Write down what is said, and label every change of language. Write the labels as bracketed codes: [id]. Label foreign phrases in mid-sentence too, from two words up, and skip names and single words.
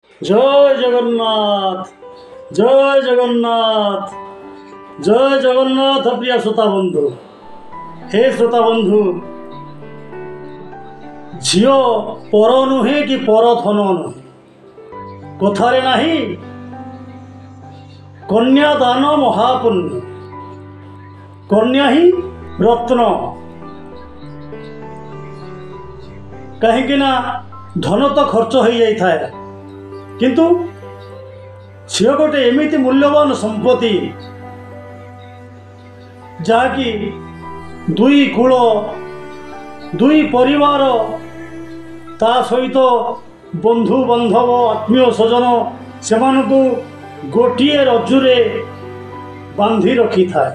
[or] ଜୟ ଜଗନ୍ନାଥ, ଜୟ ଜଗନ୍ନାଥ, ଜୟ ଜଗନ୍ନାଥ। ପ୍ରିୟ ଶ୍ରୋତା ବନ୍ଧୁ, ହେ ଶ୍ରୋତା ବନ୍ଧୁ, ଝିଅ ପର ନୁହେଁ କି ପରଧନ ନୁହେଁ, କଥାରେ ନାହିଁ କନ୍ୟାଦାନ ମହାପୁଣ୍ୟ। କନ୍ୟା ହିଁ ରତ୍ନ। କାହିଁକି ନା ଧନ ତ ଖର୍ଚ୍ଚ ହୋଇଯାଇଥାଏ, କିନ୍ତୁ ଝିଅ ଗୋଟେ ଏମିତି ମୂଲ୍ୟବାନ ସମ୍ପତ୍ତି ଯାହାକି ଦୁଇ କୂଳ, ଦୁଇ ପରିବାର, ତା ସହିତ ବନ୍ଧୁ ବାନ୍ଧବ, ଆତ୍ମୀୟ ସ୍ୱଜନ, ସେମାନଙ୍କୁ ଗୋଟିଏ ରଜ୍ଜୁରେ ବାନ୍ଧି ରଖିଥାଏ।